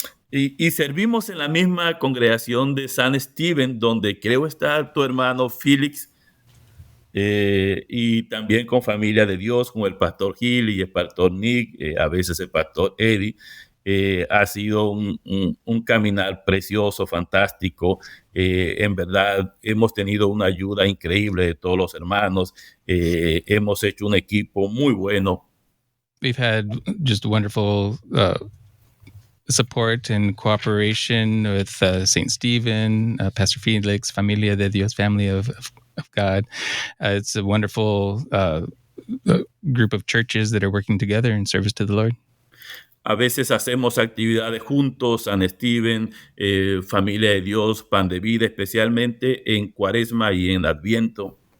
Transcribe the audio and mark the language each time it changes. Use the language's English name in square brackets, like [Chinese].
[Spanish] Y servimos en la misma congregación de San Steven, donde creo está tu hermano Félix, y también con familia de Dios, con el pastor Gil y el pastor Nick, a veces el pastor Eddie. Ha sido un caminar precioso, fantástico. En verdad, hemos tenido una ayuda increíble de todos los hermanos. Hemos hecho un equipo muy bueno. [English] We've had just wonderful support and cooperation with St. Stephen, Pastor Felix, Familia de Dios, Family of God. It's a wonderful group of churches that are working together in service to the Lord. [Spanish] A veces hacemos actividades juntos, San Steven, Familia de Dios, Pan de Vida, especialmente en Cuaresma y en Adviento.